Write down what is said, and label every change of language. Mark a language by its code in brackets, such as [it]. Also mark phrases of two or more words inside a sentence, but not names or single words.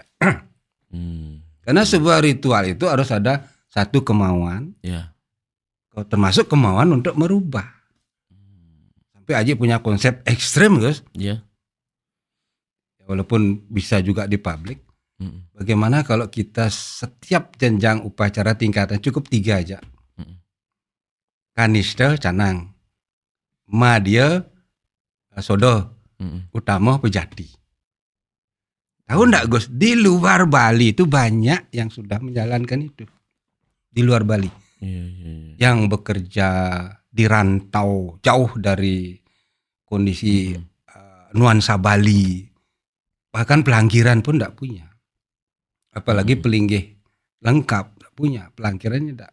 [id] Karena sebuah ritual itu harus ada satu kemauan, termasuk kemauan untuk merubah. Sampai Aji punya konsep ekstrem, Gus. Walaupun bisa juga di publik. Bagaimana kalau kita setiap jenjang upacara tingkatan cukup 3 aja. Kanista, canang. Madya, sodo. Utama, pejati. Tahu enggak, Gus? Di luar Bali itu banyak yang sudah menjalankan itu. Di luar Bali. Yang bekerja di rantau jauh dari kondisi nuansa Bali, bahkan pelangkiran pun tidak punya, apalagi pelinggih lengkap tidak punya, pelangkirannya tidak.